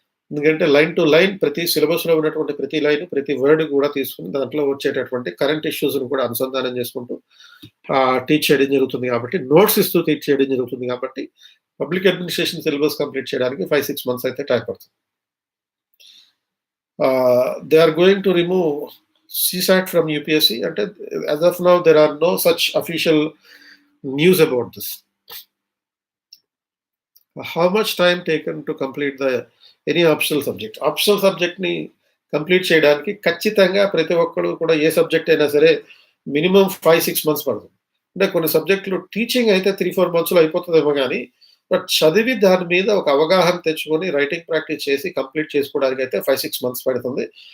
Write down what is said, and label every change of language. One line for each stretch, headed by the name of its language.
Telugu: ఎందుకంటే line to line ప్రతి సిలబస్లో ఉన్నటువంటి ప్రతి లైన్, ప్రతి వర్డ్ కూడా తీసుకుని దాంట్లో వచ్చేటటువంటి కరెంట్ ఇష్యూస్ని కూడా అనుసంధానం చేసుకుంటూ టీచ్ చేయడం జరుగుతుంది కాబట్టి, నోట్స్ ఇస్తూ టీచ్ చేయడం జరుగుతుంది కాబట్టి పబ్లిక్ అడ్మినిస్ట్రేషన్ సిలబస్ కంప్లీట్ చేయడానికి 5-6 months అయితే టైం పడుతుంది.
English: They are going to remove CSAT from UPSC. And as of now, there are no such official news about this. How much time taken to complete any optional subject?
Telugu: Optional subject ni complete చేయడానికి ఖచ్చితంగా ప్రతి ఒక్కరు కూడా ఏ subject అయినా సరే minimum 5-6 months పడుతుంది. అంటే కొన్ని సబ్జెక్టులు టీచింగ్ అయితే 3-4 monthsలో అయిపోతుందేమో కానీ, బట్ చదివి దాని మీద ఒక అవగాహన తెచ్చుకొని రైటింగ్ ప్రాక్టీస్ చేసి కంప్లీట్ చేసుకోవడానికి అయితే 5-6 months పడుతుంది.